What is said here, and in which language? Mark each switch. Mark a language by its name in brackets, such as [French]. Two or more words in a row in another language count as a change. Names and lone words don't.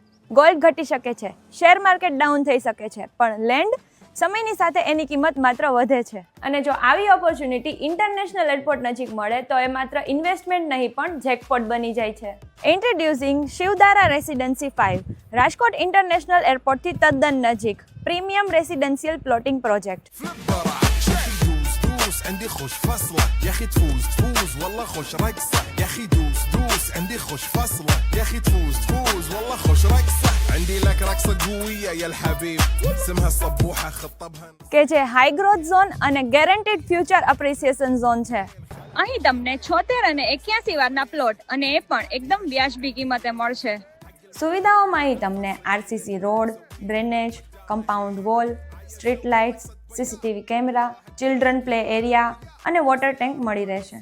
[Gujarati] ગોલ્ડ ઘટી શકે છે, [English] share market down [Gujarati] થઈ શકે છે, પણ લેન્ડ સમયની સાથે એની કિંમત માત્ર વધે છે. અને જો આવી [English] opportunity international airport [Gujarati] નજીક મળે તો એ માત્ર ઇન્વેસ્ટમેન્ટ નહીં પણ જેકપોટ બની જાય છે. ઇન્ટ્રોડ્યુસિંગ શિવ ધારા રેસિડેન્સી 5, રાજકોટ ઇન્ટરનેશનલ એરપોર્ટથી તદ્દન નજીક, [English] premium residential plotting project. [Arabic] عندي خوش فصلة يا اخي تفوز والله خوش رقصة يا اخي دوس عندي خوش فصلة يا اخي تفوز والله خوش رقصة عندي لك رقصة قوية يا الحبيب اسمها صبوحة خطبها [Gujarati] કે જે [English] high growth zone [Gujarati] અને [English] guaranteed future appreciation zone [Gujarati] છે. અહીં તમને 76 અને 81 વારના પ્લોટ અને એ પણ એકદમ વ્યાજબી કિંમતે મળશે. સુવિધાઓમાં અહીં તમને [English] RCC road, [Gujarati] ડ્રેનેજ, [English] compound wall, street lights, CCTV camera, children play area [Gujarati] અને [English] water tank [Gujarati] મળી રહેશે.